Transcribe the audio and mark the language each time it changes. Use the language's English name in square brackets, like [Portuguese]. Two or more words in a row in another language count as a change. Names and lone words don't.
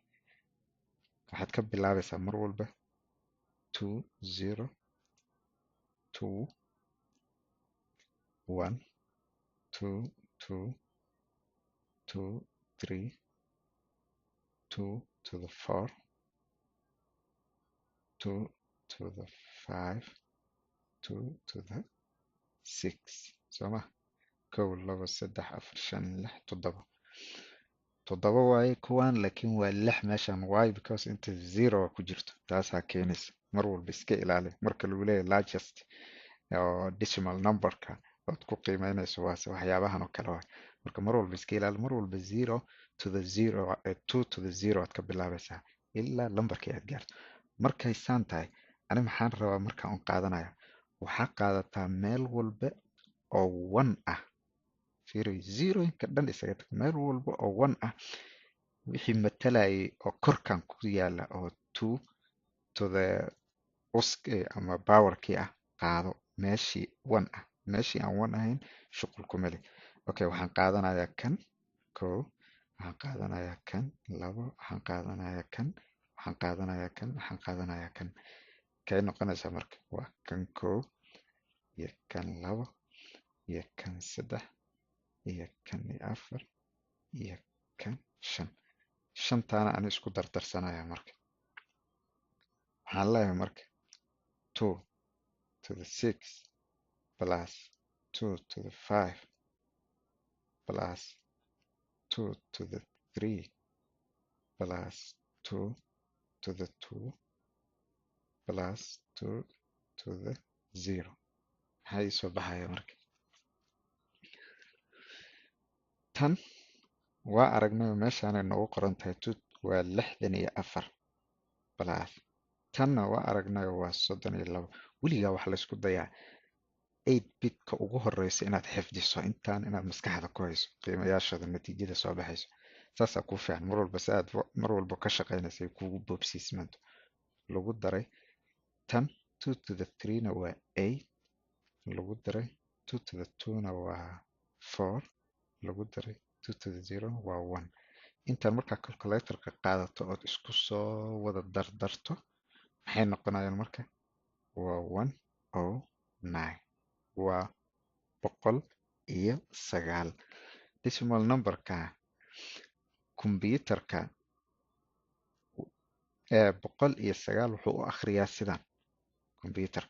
[Somali] waxaad ka bilaabaysaa mar walba 2 0 2 1 2 2 2 3 [English] 2 to the 4 2 to the 5 2 to the 6 [Somali] soo ma 1 2 3 4 5 6 7 toddoba waaye kuwan laakiin waa 6 meeshan. [English] why because [Somali] inta 0 ku jirto taasaa keenaysa. mar walba iska ilaali marka lagu leeyahay largest oo decimal numberka ood ku qiimeynayso waase waxyaabahan oo kale waay. marka mar walba iska ilaali. mar walba [English] 0 to the 0 2 to the 0 [Somali] aad ka bilaabaysaa ilaa lambarkii aad gaarto. markay saan tahay ani maxaan rabaa markaan un qaadanaya waxaa qaadataa meel walba oo 1 ah. fiiri 0-inka dhan isaga tag. meel walba oo 1 ah wixii matalayay oo korkan ku yaala oo [English] 2 to the [Somali] ama powerkii ah qaado meeshii 1 ah. meeshii aan 1 ahayn shuqul kuma leh. okay, waxaan qaadanayaa kan 1 waxaan qaadanayaa kan 2 waxaan qaadanayaa kan waxaan qaadanayaa kan, waxaan qaadanayaa kan. Kay noqonaysaa marka waa kan kow iyo kan labo iyo kan saddex iyo kan afar iyo kan shan. Shantaana ani isku dardarsanaya marka. Waxaan leeyahay marka [English] 2 to the 6 plus 2 to the 5 plus 2 to the 3 plus 2 to the 2 plus 2 to the 0. [Somali] Maxaa ii soo baxaya marka? Tan waa aragnay meeshaanay noogu qoran tahay waa 64 plus tanna waa aragnay waa 32. weligaa waxa la isku dayaa 8 bitka ugu horeysa inaad xifdiso, intaan inaad maskaxda ku hayso qiimayaashooda natiijada soo baxayso. Saasaa kuu fiican mar walba, si aad mar walba ka shaqaynaysa ay kuugu boobsiismanto. Lagu daray tan [English] 2 to the 3 [Somali] na waa 8, lagu daray [English] 2 to the 2 [Somali] na waa 4, lagu daray [English] 2 to the 0 [Somali] waa 1. Intaan markaa calculatorka qaadato ood isku soo wada dardarto maxay noqonayaan marka? Waa 109. waa 109. decimal numberka computerka 109 wuxuu u akhriyaa sidan computerka.